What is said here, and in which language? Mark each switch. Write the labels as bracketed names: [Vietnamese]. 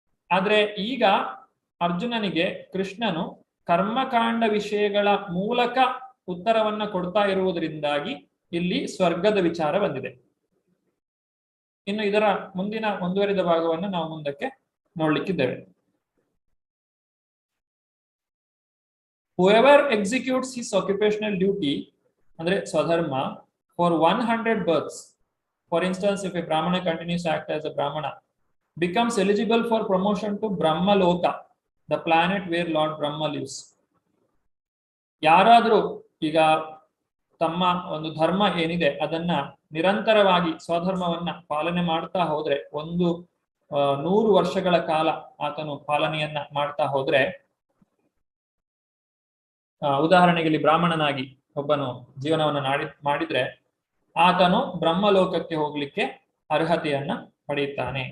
[Kannada] ಆದ್ರೆ ಈಗ ಅರ್ಜುನನಿಗೆ ಕೃಷ್ಣನು ಕರ್ಮಕಾಂಡ ವಿಷಯಗಳ ಮೂಲಕ ಉತ್ತರವನ್ನ ಕೊಡ್ತಾ ಇರುವುದರಿಂದಾಗಿ ಇಲ್ಲಿ ಸ್ವರ್ಗದ ವಿಚಾರ ಬಂದಿದೆ. ಇನ್ನು ಇದರ ಮುಂದಿನ ಮುಂದುವರಿದ ಭಾಗವನ್ನು ನಾವು ಮುಂದಕ್ಕೆ ನೋಡ್ಲಿಕ್ಕಿದ್ದೇವೆ. [English] Whoever executes his occupational duty, [Kannada] ಅಂದ್ರೆ ಸ್ವಧರ್ಮ, [English] for 100 births, for instance, if a Brahmana continues to act as a Brahmana, becomes eligible for promotion to Brahma Loka, the planet where Lord Brahma lives. [Kannada] ಯಾರಾದರೂ ಈಗ ತಮ್ಮ ಒಂದು ಧರ್ಮ ಏನಿದೆ ಅದನ್ನ ನಿರಂತರವಾಗಿ ಸ್ವಧರ್ಮವನ್ನ ಪಾಲನೆ ಮಾಡ್ತಾ ಹೋದ್ರೆ, 100 ವರ್ಷಗಳ ಕಾಲ ಆತನು ಪಾಲನೆಯನ್ನ ಮಾಡ್ತಾ ಹೋದ್ರೆ, ಉದಾಹರಣೆಗೆ ಇಲ್ಲಿ ಬ್ರಾಹ್ಮಣನಾಗಿ ಒಬ್ಬನು ಜೀವನವನ್ನು ಮಾಡಿದ್ರೆ ಆತನು ಬ್ರಹ್ಮಲೋಕಕ್ಕೆ ಹೋಗ್ಲಿಕ್ಕೆ ಅರ್ಹತೆಯನ್ನ ಪಡೆಯುತ್ತಾನೆ.